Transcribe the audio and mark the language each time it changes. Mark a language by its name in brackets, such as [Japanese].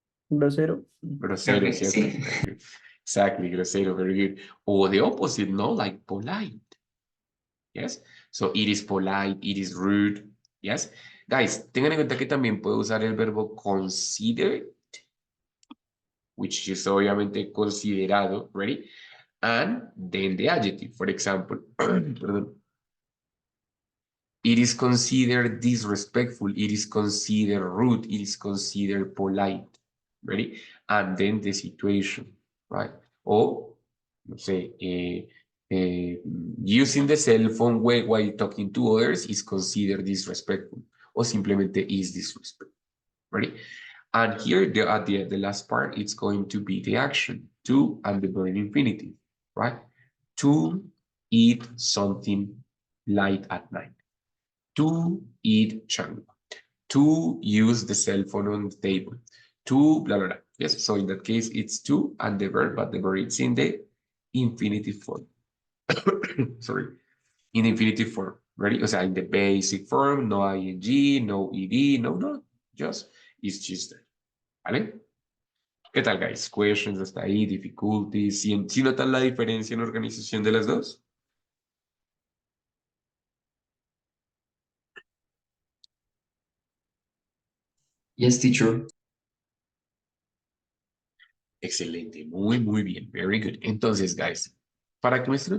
[Spanish] Grosero. Grosero, [English] Okay, [Spanish] ¿cierto? sí. [English] Exactly, grosero, very good. Or the opposite, no? Like polite. Yes. So it is polite, it is rude. Yes. [Spanish] Guys, tengan en cuenta que también puedo usar el verbo consider, [English] which is [Spanish] obviamente considerado, ready? [English] And then the adjective, for example, perdón, it is considered disrespectful, it is considered rude, it is considered polite, ready? And then the situation, right? Or, [Spanish] no sé, [English] using the cell phone while talking to others is considered disrespectful, or simplemente is disrespectful, ready? And here, at the last part, it's going to be the action, to and the verb infinitive, right? To eat something light at night. To eat changua. To use the cell phone on the table. To blah, blah, blah. Yes, so in that case, it's to and the verb, but the verb is in the infinitive form. Sorry, in infinitive form. Ready? [Spanish] O sea, [English] in the basic form, no ing, no ed, no, just, it's just that. [Spanish] ¿Vale? ¿Qué tal, guys? Questions hasta ahí, difficulties. ¿Sí notan la diferencia en organización de las dos? [English] Yes, teacher. [Spanish] Excelente, muy bien, [English] very good. [Spanish] Entonces, guys, ¿Para qué me sirve?